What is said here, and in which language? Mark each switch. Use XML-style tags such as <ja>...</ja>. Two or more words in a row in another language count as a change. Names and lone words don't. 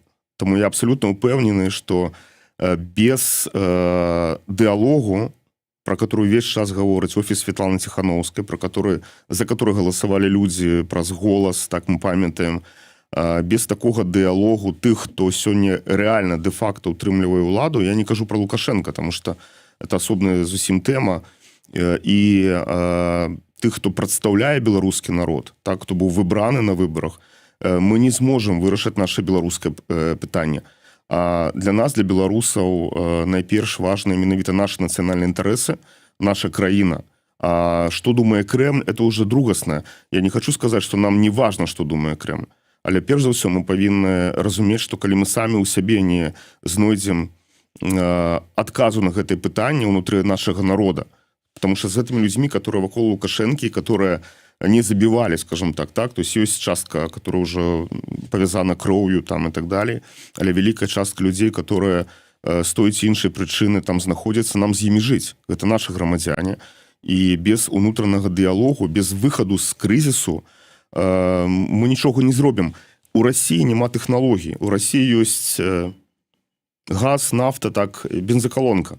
<be>Таму я абсолютно упэўнены, што без дыалогу,</be> <ru>про который</ru> <be>весь час гаворыць офіс Светланы Тихановскай, за который галасавалі людзі праз голас, так мы памятаем, без такога дыалогу тых, хто сёння рэальна дэ-факта утрымлівае ўладу, я не кажу про Лукашенко,</be> <ru>потому что это</ru> <be>асобная зусім тэма, і тых, хто прадстаўляе беларускі народ, так, хто быў выбраны на выбарах, мы не зможам вырашыць наше беларускае пытанне. А для нас, для беларусаў, найперш важны менавіта наши нацыянальныя інтарэсы, наша краіна. А што думае Кремль,</be> <ru>это уже</ru> <be>другасна. Я не хочу сказаць, што нам не важна, што думае Кремль. Але перш за ўсё мы павінны разумець, што калі мы самі ў сябе не знойдзем адказу на гэтае пытанне ўнутры нашага народа,</be> <ru>потому что</ru> <be>з гэтымі людзьмі, которые вакол Лукашэнкі,</be> <ru>которые не забивали, скажем так, то есть ёсць частка, которая уже повязана кроўю там и так далее,</ru> <be>але великая частка</be> <ru>людей, которые</ru> <be>з той ці іншай прычыны там знаходзяцца, нам з імі жыць. Гэта нашы грамадзяне. І без унутранага дыялогу, без выхаду з крызісу мы нічога не зробім. У России няма тэхналогій. У России ёсць газ, нафта, так, бензакалонка.</be>